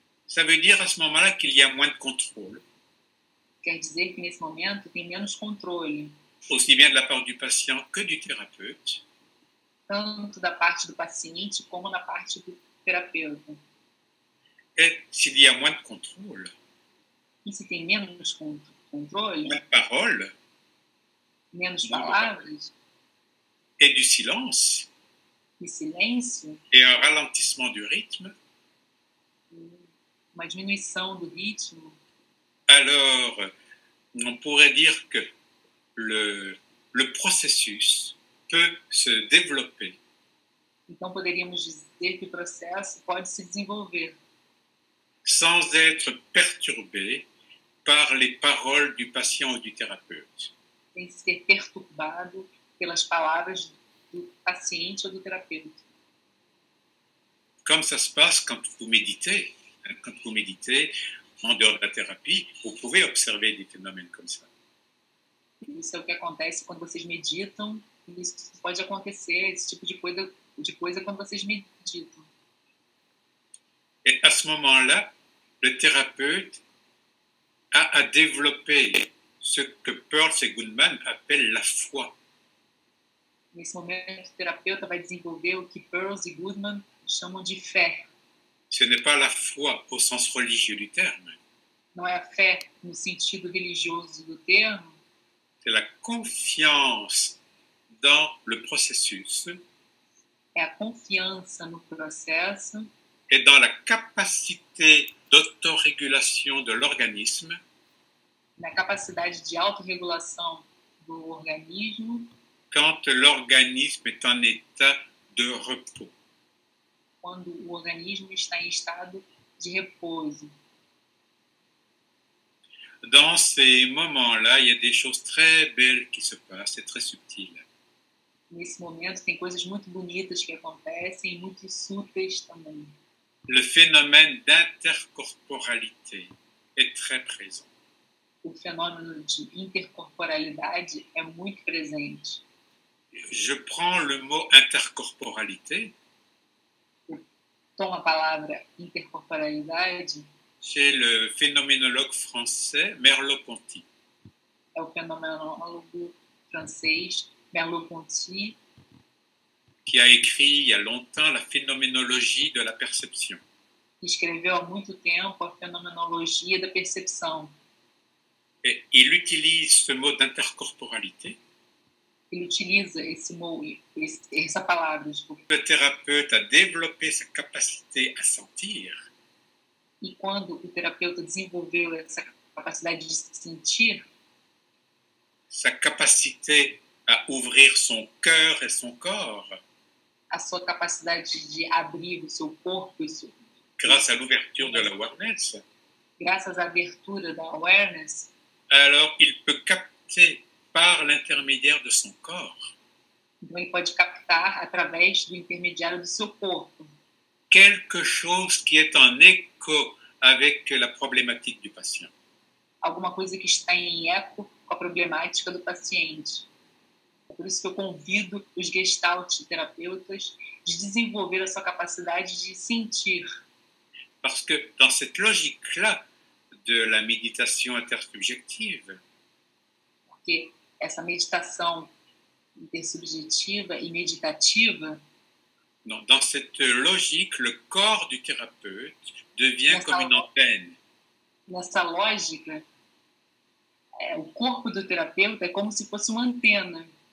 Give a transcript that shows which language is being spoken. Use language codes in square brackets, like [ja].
[fr] Ça veut dire à ce moment-là qu'il y a moins de contrôle, [pt] Quer dizer que nesse momento tem menos controle, [fr] aussi bien de la part du patient que du thérapeute. [pt] tanto da parte do paciente como da parte do terapeuta. [fr] Et s'il y a moins de contrôle, [pt] E se tem menos controle, [fr] la parole [pt] menos palavras [fr] et du silence [pt] e silêncio, [fr] et un ralentissement du rythme, [pt] uma diminuição do ritmo, [fr] alors on pourrait dire que le processus peut se développer [pt] então poderíamos dizer que o processo pode se desenvolver [fr] sans être perturbé par les paroles du patient ou du thérapeute. [pt] sem ser perturbado pelas palavras do paciente ou do terapeuta. [fr] Comme ça se passe quand vous méditez. Quand vous méditez, en dehors de la thérapie, vous pouvez observer des phénomènes comme ça. [pt] Isso é o que acontece quando vocês meditam, e isso pode acontecer, esse tipo de coisa quando vocês meditam. [fr] Et à ce moment-là, le thérapeute a à développer ce que Peirce et Goodman appellent la foi. [pt] Nesse momento, o terapeuta vai desenvolver o que Peirce e Goodman chamam de fé. [fr] Ce n'est pas la foi au sens religieux du terme. [pt] não é a fé no sentido religioso do termo, [fr] c'est la confiance dans le processus [pt] é a confiança no processo [fr] et dans la capacité d'autorégulation de l'organisme [pt] na capacidade de autorregulação do organismo [fr] quand l'organisme est en état de repos. [pt] quando o organismo está em estado de repouso. [fr] Dans ces moments-là, il y a des choses très belles qui se passent et très subtiles. [pt] Nesse momento tem coisas muito bonitas que acontecem e muito súteis também. [fr] Le phénomène d'intercorporalité est très présent. [pt] O fenômeno de intercorporalidade é muito presente. [fr] Je prends le mot intercorporalité [pt] Toma a palavra intercorporalidade, [fr] chez le phénoménologue français Merleau-Ponty. [pt] é o fenomenólogo francês Merleau-Ponty, [fr] qui a écrit il y a longtemps la phénoménologie de la perception. [pt] que escreveu há muito tempo a fenomenologia da percepção. [fr] Et il utilise ce mot d'intercorporalité. [pt] Ele utiliza essa palavra, desculpa. [fr] Le thérapeute a développé sa capacité à sentir. [pt] E quando o terapeuta desenvolveu essa capacidade de sentir, [fr] Sa capacité à ouvrir son cœur et son corps [pt] a sua capacidade de abrir o seu corpo, [fr] grâce à l'ouverture de l'awareness, [pt] graças à abertura da awareness, [fr] alors il peut capter par l'intermédiaire de son corps [pt] então ele pode captar através do intermediário do seu corpo [fr] quelque chose qui est en écho avec la problématique du patient. [pt] alguma coisa que está em eco com a problemática do paciente. É por isso que eu convido os gestalt terapeutas de desenvolver a sua capacidade de sentir. [fr] Parce que dans cette logique-là de la méditation intersubjective, [pt] Porque essa meditação intersubjetiva e meditativa, [fr] dans cette logique, le corps du thérapeute devient [pt] Nessa [fr] comme une antenne. [pt] nessa lógica, o corpo do terapeuta é como se fosse uma antena.